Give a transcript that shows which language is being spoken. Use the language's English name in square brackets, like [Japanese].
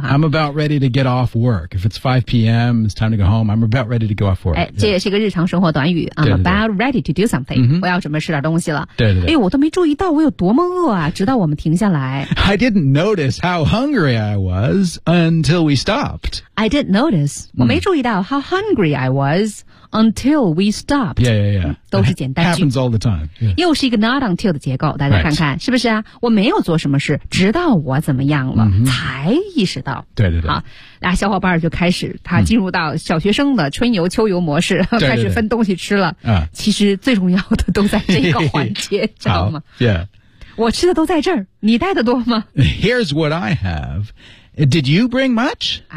[English] I'm about ready to get off work If it's 5 p.m. It's time to go home I'm about ready to go off work、 [Chinese] 这也是一个日常生活短语 [English] I'm [Chinese] 对对对 [English] about ready to do somethingMm-hmm. [Chinese] 我要准备吃点东西了对对对、哎、我都没注意到我有多么饿啊直到我们停下来 [English] I didn't notice how hungry I was until we stopped I didn't notice、 [Chinese] 我没注意到 [English] how hungry I was until we stopped yeah, yeah, yeah. [Chinese] 都是简单句 [English] happens all the time、yeah. [Chinese] 又是一个 not until 的结构大家看看、 [English] right. [Chinese] 是不是啊我没有做什么事直到我怎么样了、 mm-hmm. 才意识到对对对好那小伙伴就开始他进入到小学生的春游秋游模式对对对开始分东西吃了、其实最重要的都在这个环节知道吗、 [English] yeah. [Chinese] 我吃的都在这儿你带的多吗 [English] Here's what I have Did you bring much?